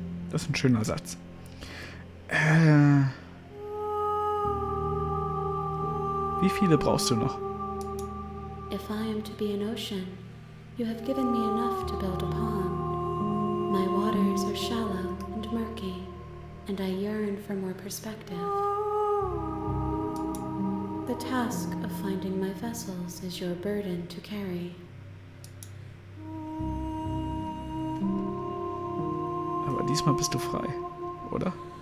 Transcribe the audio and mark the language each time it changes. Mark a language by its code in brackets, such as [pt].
[de] Das ist ein schöner Satz. Wie viele brauchst du noch? [en] If I am to be an ocean, you have given me enough to build upon. My waters are shallow and murky, and I yearn for more perspective. The task of finding my vessels is your burden to carry. [de] Aber diesmal bist du frei, oder?